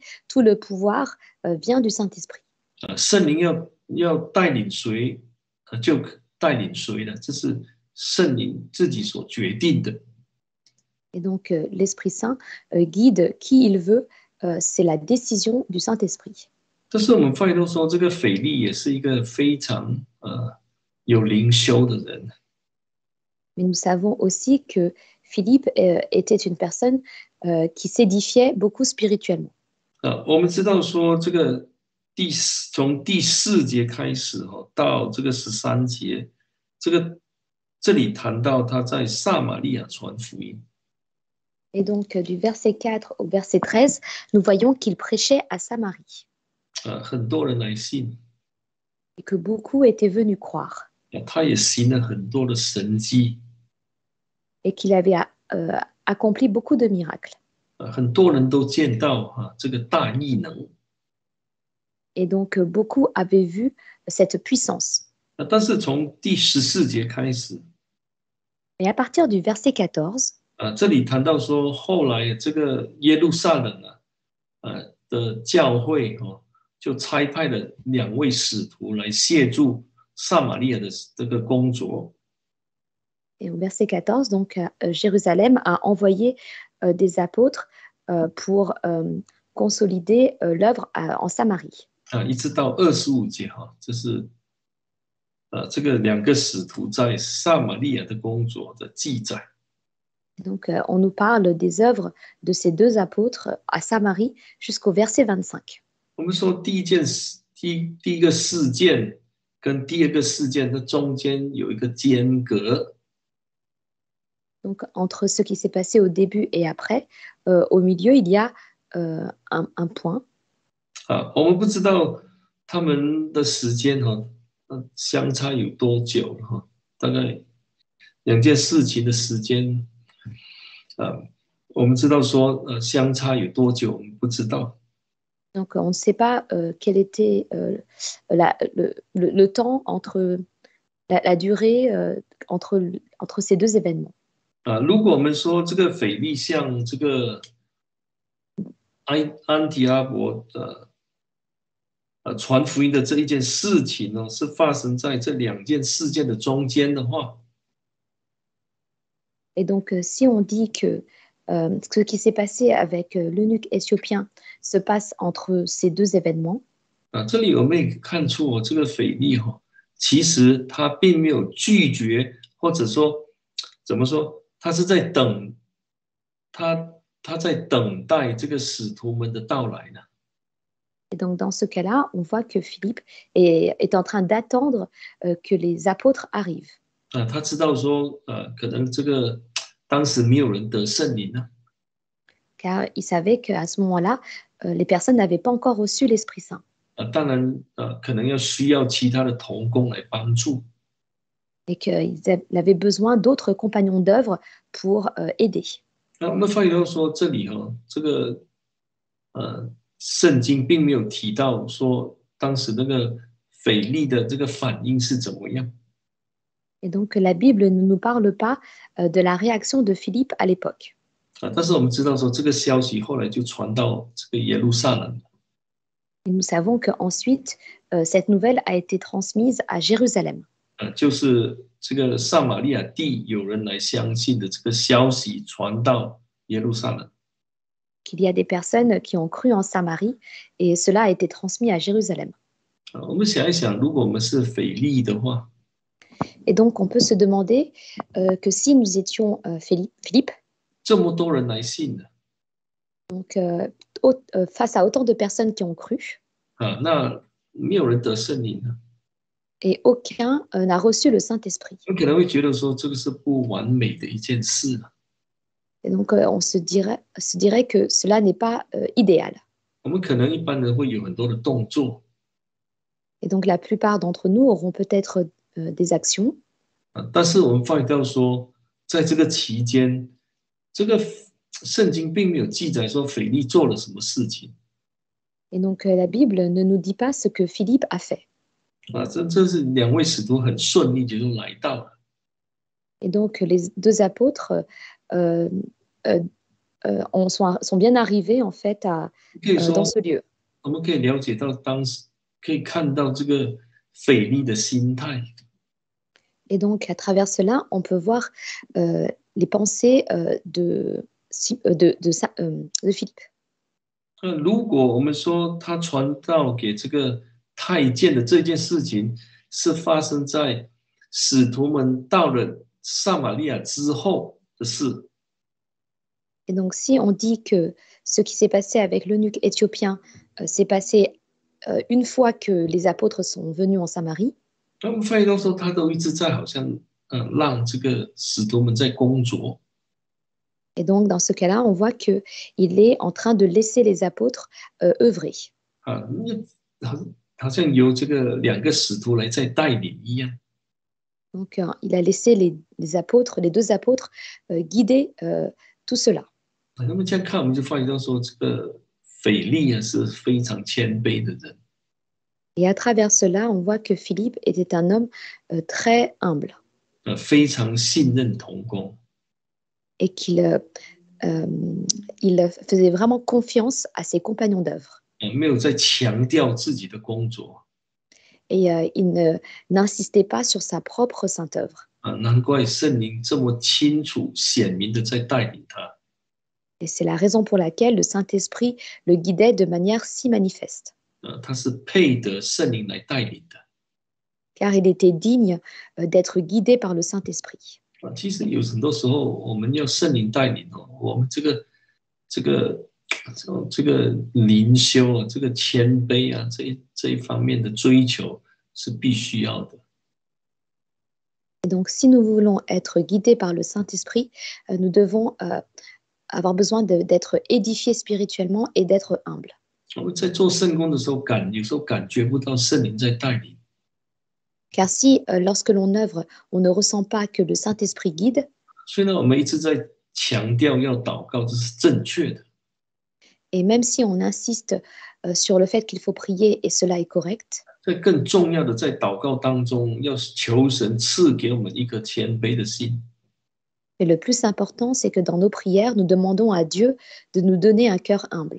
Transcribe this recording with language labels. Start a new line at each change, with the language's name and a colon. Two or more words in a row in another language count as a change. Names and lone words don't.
French: Tout le pouvoir vient du Saint-Esprit.
Chinese: 圣灵要带领谁，就带领谁了，这是圣灵自己所决定的。
French: Et donc, l'Esprit Saint guide qui il veut. C'est la décision du Saint-Esprit.
Chinese: 但是我们发现到说，这个腓力也是一个非常有灵修的人。
French: Mais nous savons aussi que Philippe était une personne qui s'édifiait beaucoup spirituellement.
Chinese: 我们知道说，这个从第4节开始到这个13节，这里谈到他在撒玛利亚传福音。
French: Et donc, du verset 4 au verset 13, nous voyons qu'il prêchait à Samarie
Chinese: 很多人来信，
French: et que beaucoup étaient venus croire
Chinese: 他也行了很多的神迹，
French: et qu'il avait accompli beaucoup de miracles.
Chinese: 很多人都见到这个大异能。
French: Et donc, beaucoup avaient vu cette puissance.
Chinese: 但是从第14节开始，
French: Et à partir du verset 14,
Chinese: 这里谈到说，后来这个耶路撒冷的教会就差派了2位使徒来协助撒玛利亚的这个工作。
French: et au verset 14, donc Jérusalem a envoyé des apôtres pour consolider l'œuvre en Samarie.
Chinese: 一直到25节这是这个2个使徒在撒玛利亚的工作的记载。
French: Donc, on nous parle des œuvres de ces 2 apôtres à Samarie jusqu'au verset 25.
Chinese: 我们说第一个事件跟第2个事件的中间有一个间隔。
French: Donc, entre ce qui s'est passé au début et après, au milieu, il y a un point.
Chinese: 我们不知道他们的时间相差有多久大概2件事情的时间，我们知道说相差有多久，我们不知道。
French: Donc, on ne sait pas quel était le temps entre la durée entre ces 2 événements.
Chinese: 如果我们说这个腓力像这个安提阿伯传福音的这一件事情是发生在这2件事件的中间的话，
French: Et donc, si on dit que ce qui s'est passé avec l'eunuque éthiopien se passe entre ces 2 événements,
Chinese: 这里我们也看出这个腓力其实他并没有拒绝，或者说怎么说，他是在等，他在等待这个使徒们的到来呢。
French: et donc dans ce cas-là, on voit que Philippe est en train d'attendre que les apôtres arrivent.
Chinese: 他知道说可能这个当时没有人得圣灵呢。
French: Car il savait qu'à ce moment-là, les personnes n'avaient pas encore reçu l'Esprit Saint.
Chinese: 当然可能需要其他的同工来帮助。
French: et qu'il avait besoin d'autres compagnons d'œuvre pour aider.
Chinese: 那我们发觉到说，这里这个圣经并没有提到说当时那个腓力的这个反应是怎么样。
French: Et donc la Bible ne nous parle pas de la réaction de Philippe à l'époque.
Chinese: 但是我们知道说，这个消息后来就传到这个耶路撒冷。
French: Et nous savons qu'ensuite, cette nouvelle a été transmise à Jérusalem.
Chinese: 就是这个撒玛利亚地有人来相信的这个消息传到耶路撒冷。
French: Qu'il y a des personnes qui ont cru en Samarie et cela a été transmis à Jérusalem.
Chinese: 我们想一想，如果我们是腓力的话，
French: Et donc on peut se demander que si nous étions Philippe,
Chinese: 这么多人来信的，
French: donc face à autant de personnes qui ont cru,
Chinese: 那没有人得圣灵呢？
French: et aucun n'a reçu le Saint-Esprit.
Chinese: 我可能会觉得说，这个是不完美的一件事。
French: Et donc on se dirait que cela n'est pas idéal.
Chinese: 我们可能一般人会有很多的动作，
French: Et donc la plupart d'entre nous auront peut-être des actions,
Chinese: 但是我们发觉到说，在这个期间，这个圣经并没有记载说腓力做了什么事情。
French: et donc la Bible ne nous dit pas ce que Philippe a fait.
Chinese: 这是两位使徒很顺利就来到了。
French: Et donc les deux apôtres sont bien arrivés en fait dans ce lieu.
Chinese: 我们可以了解到当时，可以看到这个腓力的心态。
French: Et donc à travers cela, on peut voir les pensées de Philippe.
Chinese: 如果我们说他传道给这个太监的这件事情是发生在使徒们到了撒玛利亚之后的事，
French: Et donc si on dit que ce qui s'est passé avec l'eunuque éthiopien s'est passé une fois que les apôtres sont venus en Samarie,
Chinese: 那我们发现到说他都一直在好像让这个使徒们在工作。
French: et donc dans ce cas-là, on voit qu'il est en train de laisser les apôtres œuvrer.
Chinese: 好像由这个两个使徒来在带领一样。
French: Donc il a laissé les apôtres, les deux apôtres guider tout cela.
Chinese: 那么这样看，我们就发现到说，这个腓力是非常谦卑的人。
French: Et à travers cela, on voit que Philippe était un homme très humble.
Chinese: 非常信任同工。
French: Et qu'il faisait vraiment confiance à ses compagnons d'œuvre.
Chinese: 没有在强调自己的工作。
French: Et il n'insistait pas sur sa propre sainte œuvre.
Chinese: 难怪圣灵这么清楚显明的在带领他。
French: Et c'est la raison pour laquelle le Saint-Esprit le guidait de manière si manifeste.
Chinese: 他是配得圣灵来带领的。
French: Car il était digne d'être guidé par le Saint-Esprit.
Chinese: 其实有很多时候，我们要圣灵带领我们这个灵修这个谦卑这一方面的追求是必须要的。
French: Et donc, si nous voulons être guidés par le Saint-Esprit, nous devons avoir besoin d'être édifiés spirituellement et d'être humbles.
Chinese: 我们在做圣工的时候，有时候感觉不到圣灵在带领。
French: Car si, lorsque l'on œuvre, on ne ressent pas que le Saint-Esprit guide,
Chinese: 所以呢，我们一直在强调要祷告，这是正确的。
French: et même si on insiste sur le fait qu'il faut prier et cela est correct,
Chinese: 在更重要的，在祷告当中，要求神赐给我们一颗谦卑的心。
French: mais le plus important, c'est que dans nos prières, nous demandons à Dieu de nous donner un cœur humble.